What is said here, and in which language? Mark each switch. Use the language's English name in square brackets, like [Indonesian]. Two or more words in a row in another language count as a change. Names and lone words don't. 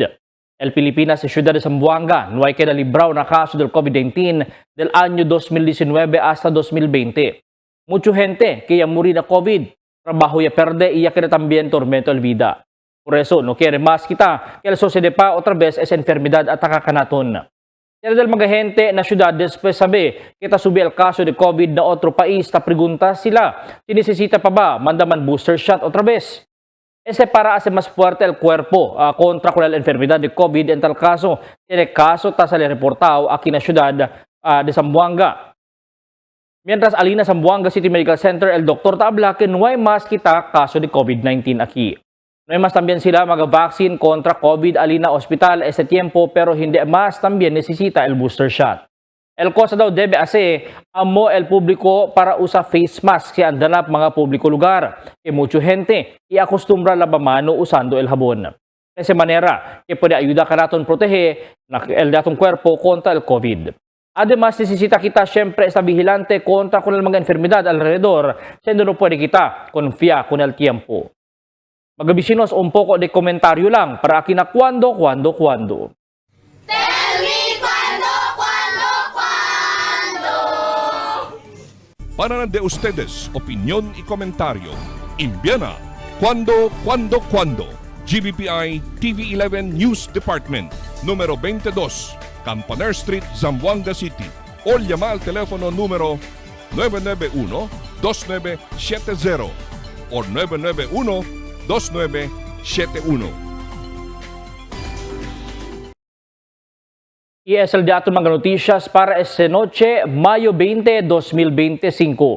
[Chavacano] El Pilipinas y Ciudad de Zamboanga no hay queda librao na caso del COVID-19 del año 2019 hasta 2020. Mucho gente que ya muri na COVID, trabajo ya perde y ya queda también tormento el vida. Por eso no quiere más kita que el sucede pa otra vez esa enfermedad ataka kanaton. Pero del mga gente na syudad después sabi kita subi el caso de COVID na otro país ta pregunta sila si necesita pa ba mandaman [English] booster shot [Chavacano] otra vez. Ese para hacer más fuerte el cuerpo contra con la enfermedad de COVID en tal caso. Tiene caso ta sale reportado aquí na syudad de Zamboanga. Mientras alina Zamboanga City Medical Center, el doctor ta habla que no hay más kita caso de COVID-19 aquí. No hay más también sila mag-vaccine kontra COVID alina hospital este tiempo pero hindi más también necesita el [English] booster shot. [Chavacano] El cosa daw debe hacer amo el público para usa [English] face mask [Chavacano] si andanap mga publiko lugar. Que mucho gente y acostumbra la mano usando el jabón. De esa manera que puede ayudar ka natin proteger el datong cuerpo contra el COVID. Además, necesita kita siempre esta vigilante contra con el mga enfermedad alrededor, siendo no puede kita confía con el tiempo. Magabisinos un poco de komentaryo lang para akin na cuando. [English] Tell me cuando. [Chavacano] Para de ustedes, opinión y comentario. Envíana cuando. GBPI TV11 News Department, número 22, Campaner Street, Zamboanga City. O llama al teléfono número 991-2970 o 991-2971. Y es el dato mga noticias para esta noche, Mayo 20, 2025.